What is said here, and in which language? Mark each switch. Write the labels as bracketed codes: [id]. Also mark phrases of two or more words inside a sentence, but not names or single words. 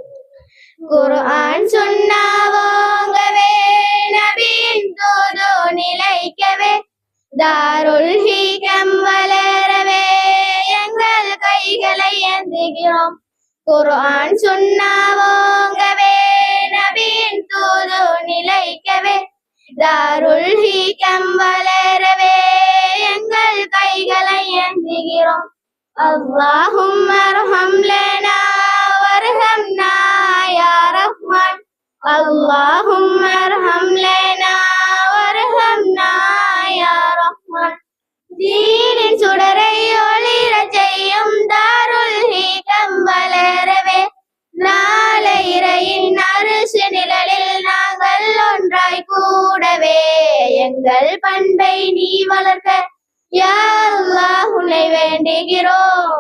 [ta] குர்ஆன் சுன்னாவோங்கவே, நபியின் தூது நிலைக்கவே, தாருல் ஹீகம் வளரவே எங்கள் கைகளை ஏந்துகிறோம். குர்ஆன் சுன்னாவோங்கவே, நபியின் தூது நிலைக்கவே, தாருல் ஹீகம் வளரவே எங்கள் கைகளை ஏந்துகிறோம். [ar] اللهم ارحم لنا وارحمنا يا رحمن. اللهم ارحم لنا وارحمنا يا رحمن. [ta] தீனின் சுடரை ஒளிரச் செய்யும் தாருல் ஹீகம் வளரவே, நாளை இறையின் அரிசி நிழலில் நாங்கள் ஒன்றாய் கூடவே எங்கள் பண்பை நீ வளர்க்க [ar] يا الله [ta] உன்னை வேண்டுகிறோம்.